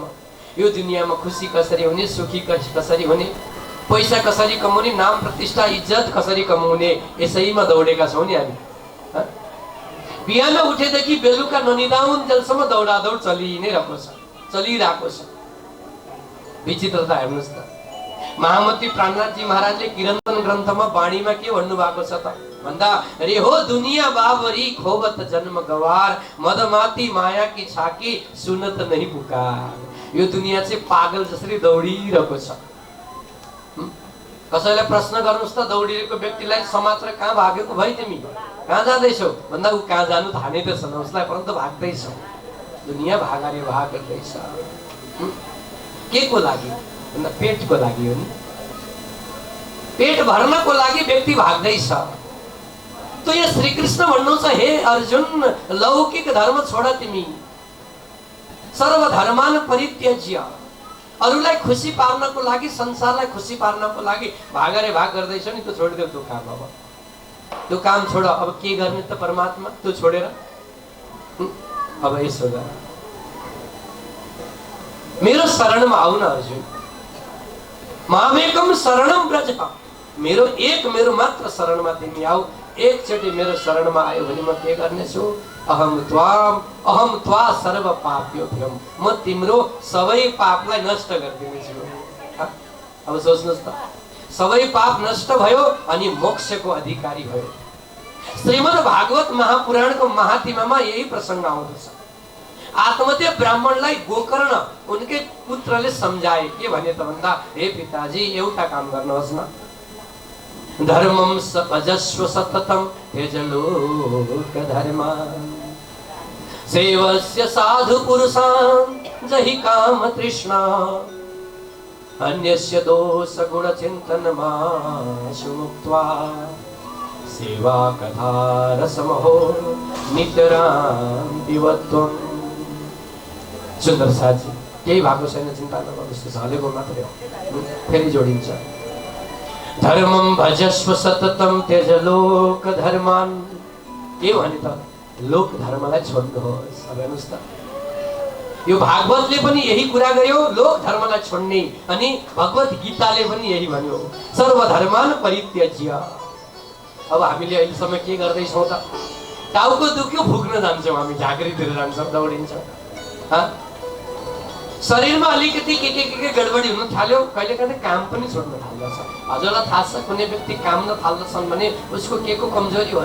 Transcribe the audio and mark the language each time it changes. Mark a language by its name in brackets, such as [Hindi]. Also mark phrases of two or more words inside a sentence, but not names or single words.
[Nepali] यो दुनियाँमा खुसी कसरी हुने, सुखी कसरी हुने, पैसा कसरी कमाउने, नाम प्रतिष्ठा इज्जत कसरी कमाउने, यसैमा दौडेका छौँ नि हामी। बिहान उठेदेखि बेलुका ननिदाउन्जेलसम्म दौडादौड चलि नै रहेको छ, चलिरहेको छ। विचित्रता हेर्नुहोस् त, महामती प्राणनाथजी महाराजले किरन्तन ग्रन्थमा वाणीमा के भन्नु भएको छ त भन्दा [Hindi] रे हो दुनिया बाबरी खोबत जन्म गवार मदमाती माया की छाकी सुनत नहीं पुकार। [Nepali] यो दुनिया चाहिँ पागल जसरी दौडिरहेको छ। कसैलाई प्रश्न गर्नुस् त दौडिरहेको व्यक्तिलाई समाचार कहाँ भागेको भाइ तिमी कहाँ जाँदैछौ भन्दा ऊ कहाँ जानु थाहा नै त छैन उसलाई, परन्तु भाग्दैछ। दुनिया भागारे भाग गर्दैछ के को लागि भन्दा पेटको लागि हो नि। पेट भर्नको लागि व्यक्ति भाग्दैछ। [Hindi] तो ये [Nepali] श्री कृष्ण भन्नुहुन्छ हे अर्जुन लौकिक धर्म छोड तिमी, [Sanskrit] सर्व धर्मान परित्यज्य, [Nepali] अरूलाई खुसी पार्नको लागि संसारलाई खुसी पार्नको लागि भागरे भाग गर्दैछ नि, त्यो छोडिदेऊ त्यो काम। अब त्यो काम छोड, अब के गर्ने त परमात्मा त्यो छोडेर अब यसो गर, मेरो शरणमा आउ न अर्जुन। [Sanskrit] मामेकम शरणम ब्रज, [Nepali] मेरो मात्र शरणमा तिमी आऊ। एकचोटि मेरो शरणमा आयो भने म के गर्नेछु? [Sanskrit] अहम त्वा सर्व पाप्योभ्यम, [Nepali] म तिम्रो सबै पापलाई नष्ट गरिदिनेछु। अब सोच्नुहोस् त, सबै पाप नष्ट भयो अनि मोक्षको अधिकारी भयो। श्रीमद् भागवत महापुराणको महात्म्यमा यही प्रसंग आउँदछ। आत्मदेव ब्राह्मणलाई गोकर्ण उनकै पुत्रले सम्झाए के भने त भन्दा हे पिताजी एउटा काम गर्नुहोस् न, [Sanskrit] धर्मम भजस्व सततम त्यजलोक धर्मा सेवस्य साधु पुरुषान् जहि काम तृष्णा अन्यस्य दोष गुण चिन्तनमाशु मुक्त्वा सेवा कथा रसमहो नितरां दिवत्वम्। [Nepali] सुन्दर साथी केही भएको छैन, चिन्ता नगर्नुहोस्, त्यो हलेको मात्रै हो, फेरि जोडिन्छ। [Sanskrit] धर्मम भजस्व सततम त्यज लोक धर्मान, [Nepali] के भने त लोक धर्मलाई छोड्नुहोस्। अब हेर्नुहोस् त, यो भागवतले पनि यही कुरा गर्यो, लोक धर्मलाई छोड्ने, अनि भगवत गीताले पनि यही भन्यो [Sanskrit] सर्व धर्मान परित्यज्य। [Nepali] अब हामीले अहिलेसम्म के गर्दैछौँ त? टाउको दुख्यो भुक्न जान्छौँ, हामी झाँक्रीतिर जान्छौँ, दौडिन्छौँ। शरीरमा अलिकति के गडबडी हुन थाल्यो, कहिले कहिले काम पनि छोड्न थाल्दछ। हजुरलाई थाहा छ कुनै व्यक्ति काम न थाल्दछन् भने उसको के को कमजोरी हो?